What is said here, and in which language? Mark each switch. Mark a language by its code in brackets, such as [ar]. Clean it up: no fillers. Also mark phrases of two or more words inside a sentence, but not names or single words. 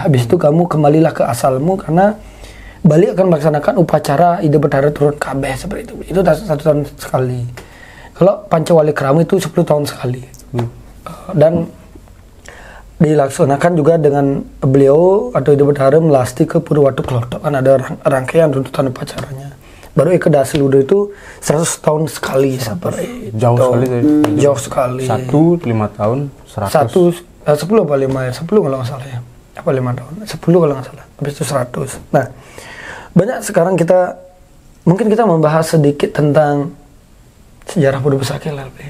[id] Habis itu kamu kembalilah ke asalmu karena Bali akan melaksanakan upacara ide bertara turun kabeh seperti itu. Itu 1 tahun sekali. Kalau Pancawali Krama itu 10 tahun sekali. Dan dilaksanakan juga dengan beliau atau ide bertara melasti ke Purwatu Klotok, kan ada rangkaian runtutan upacaranya. Baru Eke Daseludre itu 100 tahun sekali seperti jauh sekali. Jauh sekali. 1 5 tahun 100. 10 apa 5 ya? 10 kalau nggak salah ya. Apa 5 tahun? 10 kalau nggak salah. Habis itu 100. Nah, banyak sekarang mungkin kita membahas sedikit tentang sejarah Pura Besake lah ya.